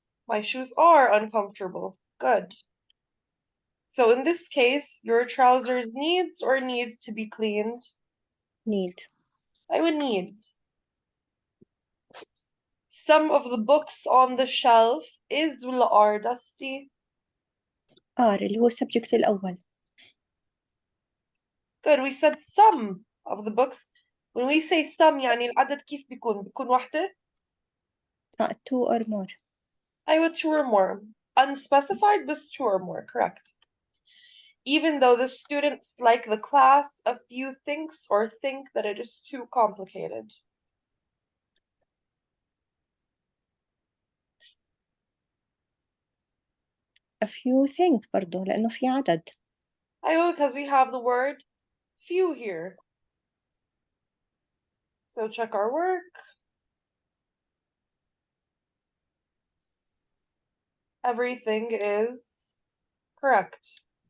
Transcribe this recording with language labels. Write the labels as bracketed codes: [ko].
[en] My shoes are uncomfortable. Good. So in this case, your trousers needs or needs to be cleaned? Need. I would need. Some of the books on the shelf is [ar] ولا [en] are dusty? [ar] R اللي هو subject الأول. [en] Good. We said some of the books. When we say some [ar] يعني العدد كيف بيكون؟ بيكون واحدة؟ [en] Two or more. [ar] أيوة [en] two or more. Unspecified but two or more. Correct. Even though the students like the class, a few thinks or think that it is too complicated. A few think [ar] برضو لأنه في عدد. أيوة [en] because we have the word few here. So check our work. Everything is correct.